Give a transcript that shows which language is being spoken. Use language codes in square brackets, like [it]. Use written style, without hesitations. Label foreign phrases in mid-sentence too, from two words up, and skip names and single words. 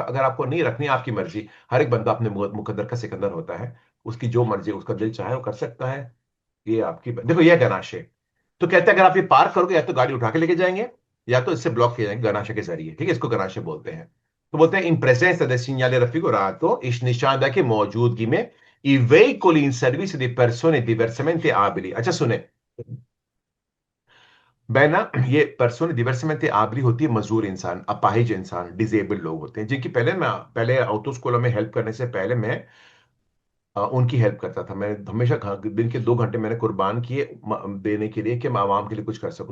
[hi] अगर आपको नहीं रखनी, आपकी मर्जी। हर एक बंदा अपने मुकद्दर का सिकंदर होता है। उसकी जो मर्जी, उसका दिल चाहे वो कर सकता है। ये आपकी देखो, ये गनाशे। तो कहते हैं अगर आप ये पार करोगे, या तो गाड़ी उठा के लेके जाएंगे, या तो इससे ब्लॉक किए जाएंगे गनाशे के जरिए, ठीक है। इसको गनाशे बोलते हैं। तो बोलते हैं [it] in presenza del segnale raffigurato [hi] इस निशानदा की मौजूदगी में [it] i veicoli in servizio di persone diversamente abili। [hi] अच्छा सुने, मैं ना, ये [it] persone diversamente abili [hi] होती है मजदूर इंसान, अपाहिज इंसान, डिजेबल्ड लोग होते हैं, जिनकी पहले ऑटो स्कूलों में हेल्प करने से पहले मैं उनकी हेल्प करता था। मैं हमेशा दिन के 2 घंटे मैंने कुर्बान किए देने के लिए कि मैं आवाम के लिए कुछ कर सकूं।